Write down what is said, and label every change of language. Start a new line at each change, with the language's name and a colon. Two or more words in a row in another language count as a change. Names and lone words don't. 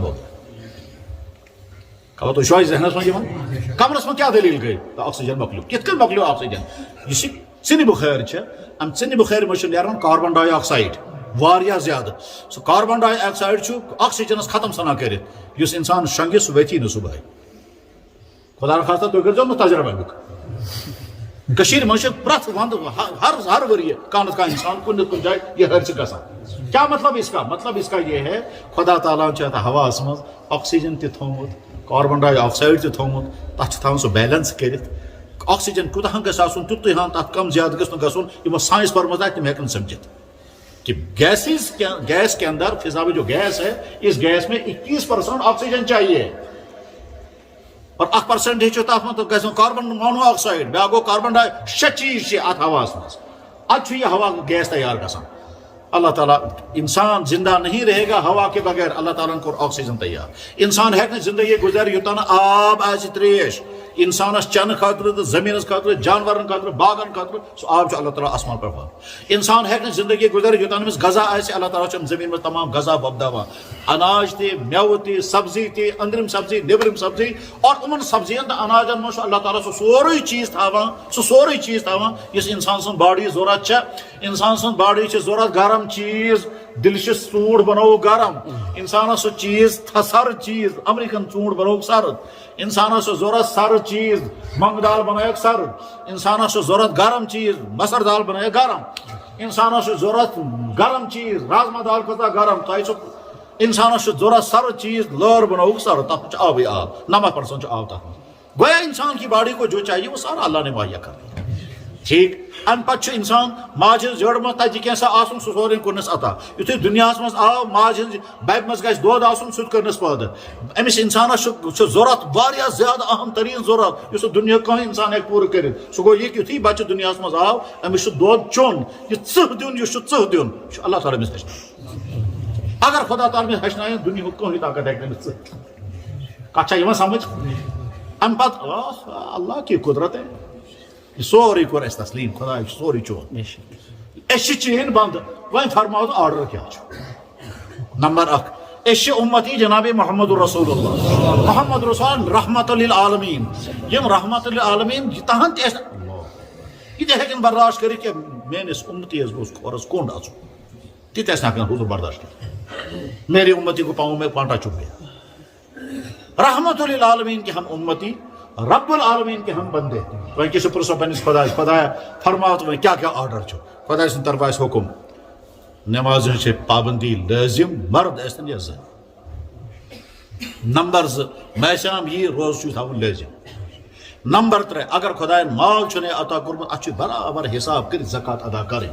Kashmiri: ہو خبر تُہۍ چھُوا ذہنس منٛز یِوان کمرس منٛز کیٛاہ دٔلیٖل گٔے آکسیجن مۄکلیو کِتھ کٔنۍ مۄکلیو آکسیجن یُس یہِ ژِنہِ بُخٲرۍ چھِ امہِ ژِنہِ بُخٲرۍ منٛز چھُ نیران کاربن ڈاے آکسایڈ واریاہ زیادٕ سُہ کاربن ڈاے آکسایڈ چھُ آکسیجنس ختم ژھٕنان کٔرِتھ یُس انسان شۄنٛگہِ سُہ ؤتھی نہٕ صبحٲے خۄدا نخواستہ تُہۍ کٔرۍزیو نہٕ تجربہٕ امیُک کٔشیٖرِ منٛز چھِ پرٛٮ۪تھ ونٛدٕ ہر ؤریہِ کانٛہہ نتہٕ کانٛہہ انسان کُنہِ نتہٕ کُنہِ جایہِ یہِ حٲدثہٕ گژھان کیٛاہ
Urdu: مطلب اس کا یہ ہے
Kashmiri: خۄدا تعالیٰ چھُ اتھ ہواہس منٛز آکسیجن تہِ تھوٚومُت کاربن ڈاے آکسایڈ تہِ تھوٚومُت تتھ چھِ تھاوان سُہ بیلنس کٔرِتھ آکسیجن کوٗتاہ گژھِ آسُن تیُتُے ہن تتھ کم زیادٕ گژھِ نہٕ گژھُن یِمو ساینس پوٚرمُت آسہِ تِم ہیٚکن سمجھِتھ
Urdu: کہ گیس کے اندر فضا میں جو گیس ہے اس گیس میں 21% آکسیجن چاہیے اور
Kashmiri: 1% چھُ تتھ منٛز گژھِ کاربن مونو آکسایڈ بیٛاکھ گوٚو کاربن ڈاے 6 چیٖز چھِ اتھ ہواہس منٛز ادٕ چھُ یہِ ہوا گیس تیار گژھان اللہ تعالیٰ انسان
Urdu: زندہ نہیں رہے گا ہوا کے بغیر. اللہ تعالیٰ کو آکسیجن تیار.
Kashmiri: انسان ہیٚکہِ زندگی گزار یوتانہ آب آسہِ تریش. انسانس چنہ خاطر تو زمینس خاطر جانورن خاطر باغن خاطر سہ آب اللہ تعالیٰ آسمان پہ پھر. انسان ہیٚکہِ زندگی گزار یوتانہ أمِس غذا آسہِ. اللہ تعالیٰ چھُ
Urdu: زمین میں
Kashmiri: تمام غذا وۄپداوان. اناج تہِ میوٕ تہِ سبزی تہِ أنٛدرِم سبزی نیبرِم سبزی. اور یِمن سبزین تہٕ اناجن منٛز چھُ اللہ تعالیٰ سُہ سورُے چیٖز تھاوان یُس انسان سٕنٛز باڈی ضوٚرتھ چھےٚ. انسان سٕنٛز باڈی چھِ ضوٚرتھ گرم چیٖز. ڈیلشس ژوٗنٛٹھ بنوو گرم. انسانس سُہ چیٖز سرد چیٖز امریکن ژوٗنٛٹھ بنووُکھ سرد. انسانس چھُ ضوٚرتھ سرد چیٖز مۄنٛگہٕ دال بنٲیکھ سرد. انسانس چھُ ضوٚرتھ گرم چیٖز مسر دال بنٲیکھ گرم. انسانس چھُ ضوٚرتھ گرم چیٖز رازما دال کھۄتہٕ گرم. تۄہہِ چھُ انسانس چھُ ضوٚرتھ سرد چیٖز لٲر بنووُکھ سرد. تتھ منٛز چھُ آبٕے آب 90% چھُ آب تتھ منٛز.
Urdu: گویا انسان کی باڈی کو جو چاہیے وہ سارا اللہ نے مہیا کر دیا.
Kashmiri: ٹھیک. ام پتہ انسان ماجہ ہٕنٛز جڑ منٛز تتہِ کینٛژھا آسُن سُہ سورُے کوٚرنس عطا. یُتھُے دُنیاہس منٛز آو ماجہ ہٕنٛز ببہِ منٛز گژھِ دۄد آسُن سُہ تہِ کوٚرنس پٲدٕ. أمِس انسانس چھُ ضوٚرتھ واریاہ زیادٕ اہم تریٖن ضوٚرتھ یُس دُنیاہُک کانٛہہ انسان ہیٚکہِ پوٗرٕ کٔرِتھ. سُہ گوٚو یہِ کہِ یُتھُے بچہِ دُنیاہس منٛز آو أمِس چھُ دۄد چیوٚن. یہِ ژٕہ دیُن یُس چھُ ژٕہ دیُن یہِ چھُ اللہ تعالیٰ أمِس ہیٚچھناوان. اگر خۄدا تعالیٰ أمِس ہیٚچھنایہِ دُنیاہُک کٕہٕنۍ طاقت ہیٚکہِ نہٕ أمِس ژٕہ. کتھ چھا یِوان سمجھ؟ ام پتہٕ
Urdu: اللہ کی قدرت ہے.
Kashmiri: یہ سورُے کوٚر اَسہِ تسلیٖم. خۄداے چھُ سورُے چون. أسۍ چھِ چین بنٛد. وۄنۍ فرماو آرڈر کیٛاہ چھُ. نمبر 1 أسۍ چھِ اُمتی جناب محمد رسول اللہ. محمد رسول رحمت للعالمین. یم رحمت للعالمین تہن تہِ ٲسۍ یہِ تہِ ہیٚکن برداشت کٔرِتھ کہِ میٲنِس اُمتی گوٚژھ کھۄرس کوٚنٛڈ آسُن. تہِ ٲسۍ نہٕ ہٮ۪کان حضوٗر برداشت کٔرِتھ.
Urdu: میرے اُمتی کو پاؤں میں کانٹا چُبھ گیا. رحمت للعالمین کے ہم امتی رب العالمین کے ہم بندے.
Kashmiri: وۄنۍ کیٛاہ چھُ پرٛژھان پننِس خۄدایس خۄدایا فرماو ژٕ وۄنۍ کیٛاہ کیٛاہ آرڈر چھُ. خۄداے سٕنٛدِ طرفہٕ آسہِ حُکُم نٮ۪مازِ ہٕنٛز چھِ پابندی لٲزم مرد ٲسۍتن یا زٔنۍ. نمبر 2 میشام یی روزٕ چھُ تھاوُن لٲزم. نمبر 3 اگر خۄداین مال چھُنہٕ عطا کوٚرمُت اتھ چھُ برابر حساب کٔرِتھ زکات ادا کرٕنۍ.